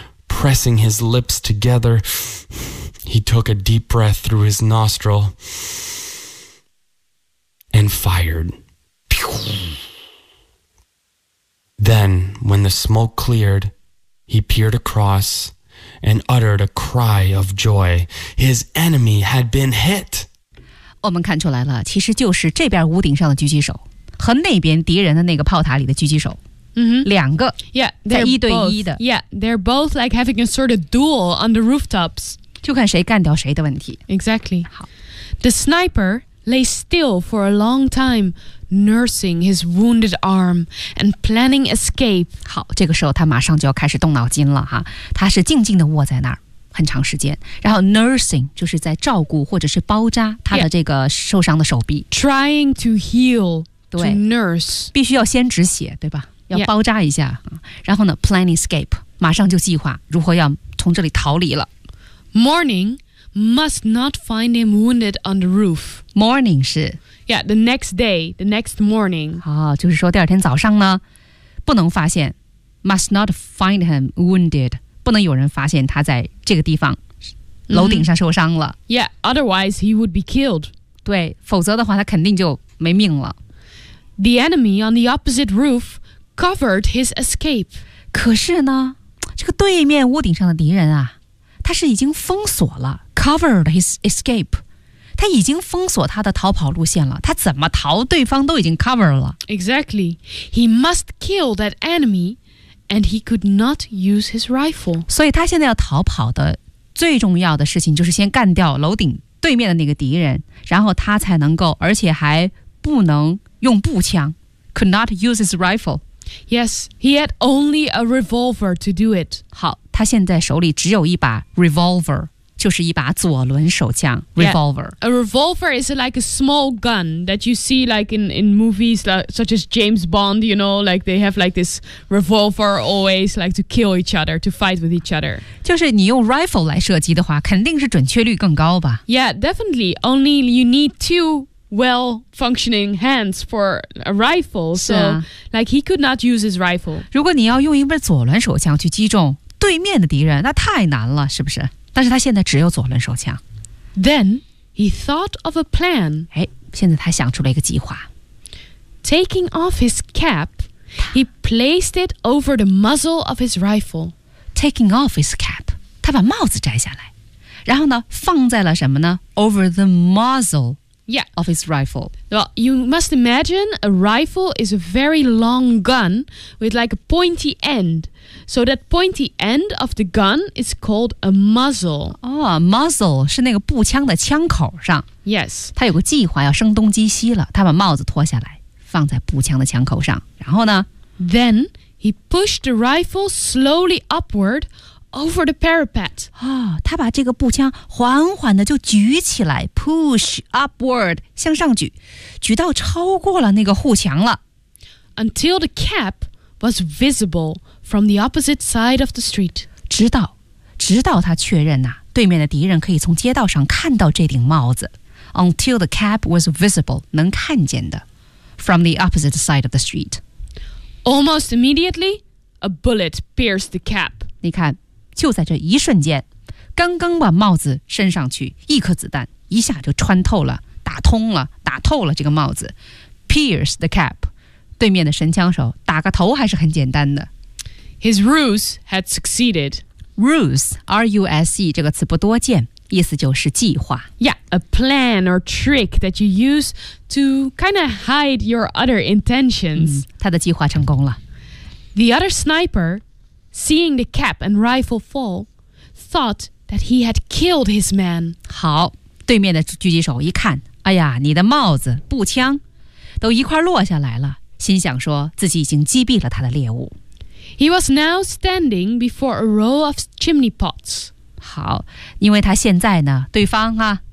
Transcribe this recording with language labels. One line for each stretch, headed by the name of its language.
English: Pressing his lips together, he took a deep breath through his nostril and fired. Then, when the smoke cleared, he peered across and uttered a cry of joy. His enemy had been hit.
Chinese: 我们看出来了，其实就是这边屋顶上的狙击手和那边敌人的那个炮塔里的狙击手。 Mm-hmm. 两个 yeah, 在一对一的
English: Yeah, they're both like having a sort of duel on the rooftops.
Chinese: 就看谁干掉谁的问题
English: Exactly.
Chinese: 好
English: The sniper lay still for a long time, nursing his wounded arm and planning escape.
Chinese: 好，这个时候他马上就要开始动脑筋了哈。他是静静地卧在那儿很长时间，然后 nursing 就是在照顾或者是包扎他的这个受伤的手臂
English: yeah. Trying to heal, to nurse.
Chinese: 必须要先止血，对吧？要包扎一下、yeah. 然后呢
English: plan escape
Chinese: 马上就计划如何要从这里逃离了
English: Morning must not find him wounded on the roof
Chinese: Morning 是
English: Yeah, the next day, the next morning、
Chinese: 哦、就是说第二天早上呢不能发现
English: must not find him wounded
Chinese: 不能有人发现他在这个地方楼顶上受伤了、
English: mm-hmm. Yeah, otherwise he would be killed
Chinese: 对否则的话他肯定就没命了
English: The enemy on the opposite roofcovered his escape.
Chinese: 可是呢这个对面屋顶上的敌人啊他是已经封锁了
English: covered his escape.
Chinese: 他已经封锁他的逃跑路线了他怎么逃对方都已经 cover 了。
English: Exactly. He must kill that enemy and he could not use his rifle.
Chinese: 所以他现在要逃跑的最重要的事情就是先干掉楼顶对面的那个敌人然后他才能够而且还不能用步枪
English: could not use his rifle. Yes, he had only a revolver to do it.
Chinese: 好，他现在手里只有一把 revolver, 就是一把左轮手枪 revolver.
English: Yeah, a revolver is like a small gun that you see like in movies like, such as James Bond, you know, like they have like this revolver always like to kill each other, to fight with each other.
Chinese: 就是你用 rifle 来射击的话，肯定是准确率更高吧？
English: Yeah, definitely. Only you need two well-functioning hands for a rifle. So, like, he could not use his rifle.
Chinese: 如果你要用一把左轮手枪去击中对面的敌人，那太难了，是不是？但是他现在只有左轮手枪。
English: Then he thought of a plan.
Chinese: 哎，现在他想出了一个计划。
English: Taking off his cap, he placed it over the muzzle of his rifle. Taking off his cap,
Chinese: 他把帽子摘下来，然后呢，放在了什么呢 ？
English: Over the muzzle. Yeah, of his rifle. Well, you must imagine a rifle is a very long gun with like a pointy end. So that pointy end of the gun is called a muzzle.
Chinese: Oh, muzzle 是那个步枪的枪口上。
English: Yes.
Chinese: 他有个计划要声东击西了。他把帽子脱下来，放在步枪的枪口上。然后呢
English: ？Then he pushed the rifle slowly upward over the parapet.
Chinese: Oh, 他把这个步枪缓缓地就举起来
English: push upward,
Chinese: 向上举，举到超过了那个护墙了。
English: Until the cap was visible from the opposite side of the street.
Chinese: 直到他确认啊，对面的敌人可以从街道上看到这顶帽子。
English: Until the cap was visible,
Chinese: 能看见的
English: from the opposite side of the street. Almost immediately, a bullet pierced the cap.
Chinese: 你看就在这一瞬间，刚刚把帽子伸上去，一颗子弹一下就穿透了，打通了，打透了这个帽子 ，
English: pierce the cap。
Chinese: 对面的神枪手打个头还是很简单的。
English: His ruse had succeeded.
Chinese: Ruse, R-U-S-E 这个词不多见，意思就是计划。
English: Yeah, a plan or trick that you use to kind of hide your other intentions.、嗯、
Chinese: 他的计划成功了。
English: The other sniper. Seeing the cap and rifle fall, thought that he had killed his man.
Chinese: 好，对面的狙击手一看，哎呀，你的帽子、步枪都一块落下来了，心想说自己已经击毙了他的猎物。
English: He was now standing before a row of chimney pots.
Chinese: 好，因为他现在呢，对方啊、